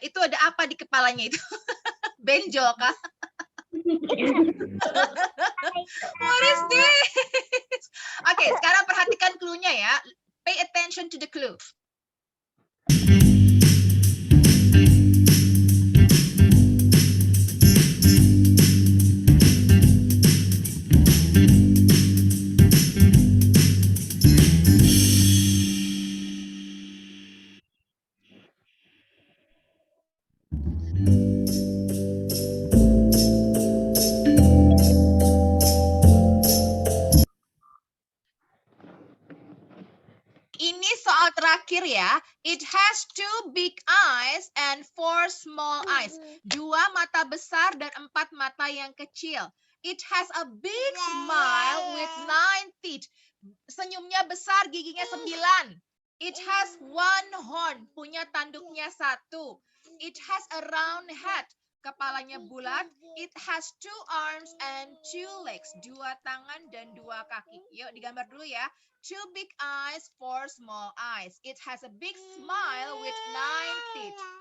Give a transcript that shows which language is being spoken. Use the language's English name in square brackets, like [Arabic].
[Indonesian] Itu ada apa di kepalanya itu? Benjol kah? What is this? Oke, sekarang perhatikan clue-nya ya. [English] Pay attention to the clue. [Indonesian] Ini soal terakhir ya. [English] It has 2 big eyes and 4 small eyes. [Indonesian] 2 mata besar dan 4 mata yang kecil. [English] It has a big smile with 9 teeth. [Indonesian] Senyumnya besar, giginya 9. [English] It has 1 horn, [Indonesian] punya tanduknya 1. [English] It has a round head, [Indonesian] kepalanya bulat. [English] It has 2 arms and 2 legs, [Indonesian] 2 tangan dan 2 kaki. Yuk digambar dulu ya. [English] 2 big eyes, 4 small eyes. It has a big smile with 9 teeth.